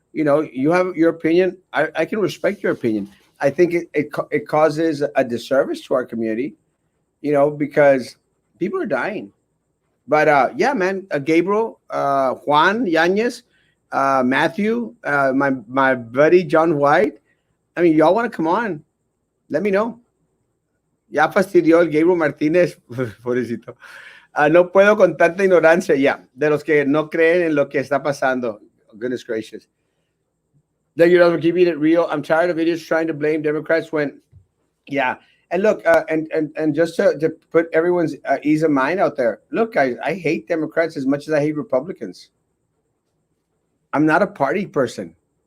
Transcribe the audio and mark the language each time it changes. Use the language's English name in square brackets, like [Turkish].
[English] You know, you have your opinion. I can respect your opinion. I think it causes a disservice to our community, you know, because people are dying. But yeah, man, Gabriel, Juan Yanez, Matthew, my buddy John White. I mean, y'all want to come on? Let me know. [Spanish] Ya fastidió el Gabriel Martínez, pobrecito. No puedo con tanta ignorancia, ya, de los que no creen en lo que está pasando. [English] Goodness gracious. Thank you guys for keeping it real. I'm tired of idiots trying to blame Democrats when, yeah. And look, and just to put everyone's ease of mind out there. Look, guys, I hate Democrats as much as I hate Republicans. I'm not a party person.